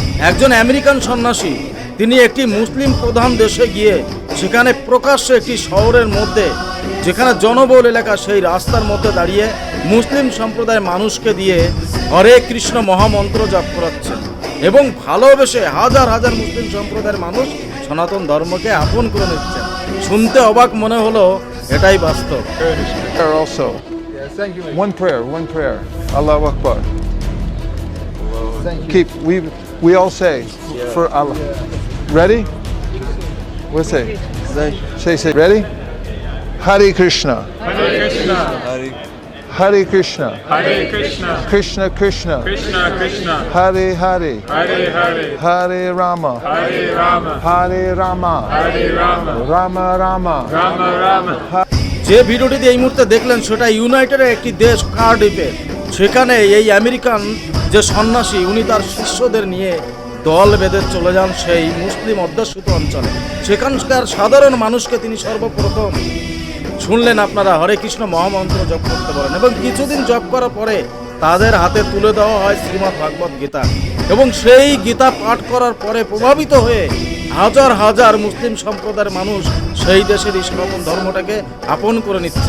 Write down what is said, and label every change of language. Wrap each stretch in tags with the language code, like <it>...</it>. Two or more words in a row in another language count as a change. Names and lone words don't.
<bn>একজন আমেরিকান সন্ন্যাসী তিনি একটি মুসলিম প্রধান দেশে গিয়ে সেখানে প্রকাশ্যে একটি শহরের মধ্যে যেখানে জনবহুল এলাকা সেই রাস্তার মধ্যে দাঁড়িয়ে মুসলিম সম্প্রদায়ের মানুষকে দিয়ে হরে কৃষ্ণ মহামন্ত্র জপ করাচ্ছেন এবং ভালোবেসে হাজার হাজার মুসলিম সম্প্রদায়ের মানুষ সনাতন ধর্মকে আপন করে নিচ্ছেন। শুনতে অবাক মনে হলো, এটাই বাস্তব।</bn> <en>Prayer also. One prayer.</en> <ar>الله أكبر. Keep.</ar> <en>We all say for Allah. Ready? We'll say. Say. Ready?</en> <sa>हरे कृष्ण. हरे कृष्ण. हरे कृष्ण. हरे कृष्ण. कृष्ण कृष्ण. कृष्ण कृष्ण. हरे हरे. हरे हरे. हरे राम. हरे राम. हरे राम. हरे राम. राम राम. राम राम.</sa> <bn>যে ভিডিওটিতে এই মুহূর্তে দেখলেন সেটা ইউনাইটেডের একটি দেশ কার্ডিফে। সেখানে এই আমেরিকান যে সন্ন্যাসী উনি তার শিষ্যদের নিয়ে দল বেঁধে চলে যান সেই মুসলিম অধ্যুষিত অঞ্চলে। সেখানকার সাধারণ মানুষকে তিনি সর্বপ্রথম শুনলেন আপনারা হরে কৃষ্ণ মহামন্ত্র জপ করতে বলেন এবং কিছুদিন জপ করার পরে তাদের হাতে তুলে দেওয়া হয় শ্রীমদ্ ভাগবত গীতা এবং সেই গীতা পাঠ করার পরে প্রভাবিত হয়ে হাজার হাজার মুসলিম সম্প্রদায়ের মানুষ সেই দেশের সনাতন ধর্মটাকে আপন করে নিচ্ছে।</bn>